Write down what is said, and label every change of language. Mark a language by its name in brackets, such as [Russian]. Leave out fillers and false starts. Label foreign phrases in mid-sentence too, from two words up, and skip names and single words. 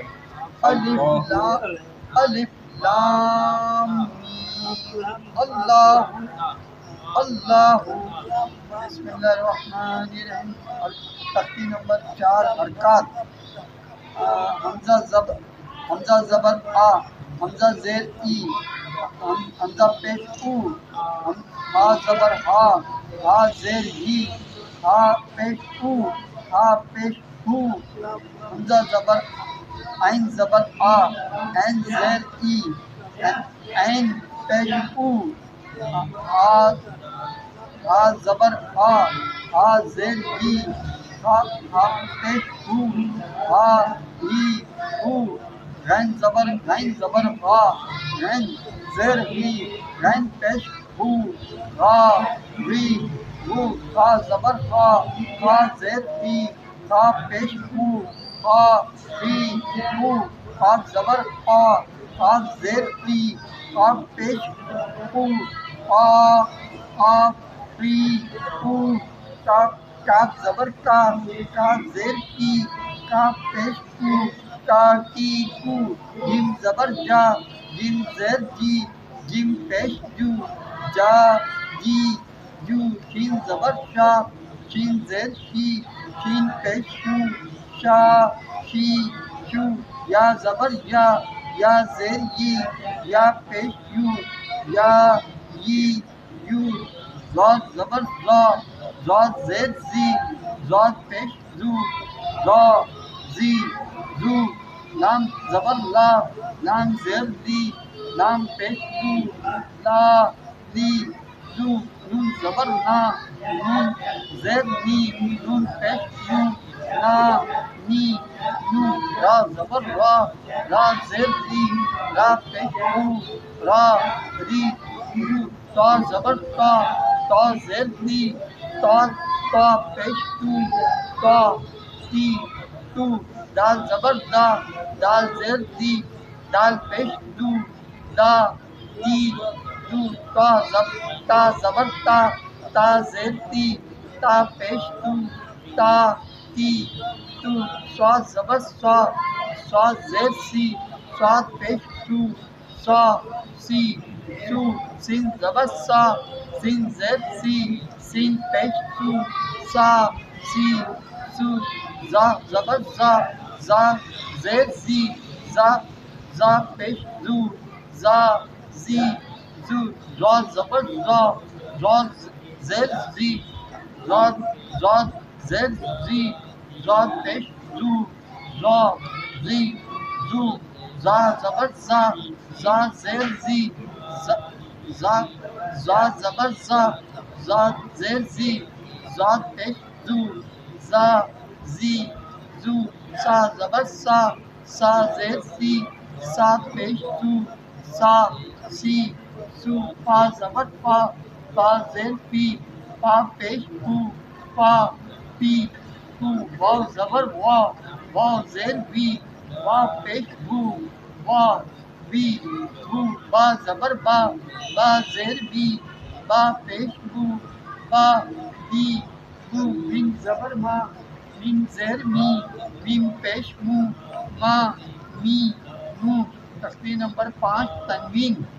[Urdu] الف لام الف لام میم اللہ اللہ [Arabic] بسم اللہ الرحمن الرحیم [Urdu] تختی نمبر 4 حرکات حمزہ زبر آ حمزہ زیر ای حمزہ پیش او ہا زبر ہا ہا زیر ہی ہا پیش او ہا پیش ہو حمزہ زبر عین زبر آ عین زیر ای عین پیش او ہا زبر ہا ہا زیر ہی ہا پیش ہو ہا ہی ہو غین زبر ہا غین زیر ہی غین پیش ہو را ری ہو ہا زبر ہا ہا زیر ہی ہا پیش ہو ہا ری ہو ہا زبر ہا ہا زیر ہی ہا پیش ہو ہا ری ہو کاف زبر کا زیر کی کا پیش کو کا کی کو جیم زبر جا جیم زیر جی جیم پیش جو جا جی جو شین زبر شا شین زیر شی شین پیش شو شا شی شو یا زبر یا زیر یی یا پیش یو یا یی یو زاد زبر زاد زیر زی زاد پیش زو زا زی زو لام زبر لام زیر لی لام پیش زو لا لی زو نون زبر نون زیر نی نون پیش نو نا نی نو را زبر را زیر لی را پیش رو را ری رو تا زبر تا زیر لی تا پیش تا تی تو دال زبر دال زیر دی دال پیش دو دا دی دو تا زبر تا زیر تی تا پیش دو تا تی تو سواد زبر سواد زیر سی سواد پیش تو سا سی سو سین زبر سین زیر سی سین پیش تو سا سی سو زا زبر زا زیر زی زا پیش زو زا زی زو زاد زبر زاد زیر زی زاد زیر زی زاد پیش زو زا زی زو زا زبر زا زیر زی زا زبر زا زیر زی زاد پیش زو زا زی زو سا زبر سا زیر سی سا پیش زو سا سی سو فا زبر فا پا زیر پی پا پیش پو پا پی پو واو زبر وا واو زیر وی وا پیش بو وا وی بو با زبر با با زیر بی با پیش بو با بی بو میم زبر ما میم زیر می میم پیش مو ما می مو تصویر نمبر 5 تنوین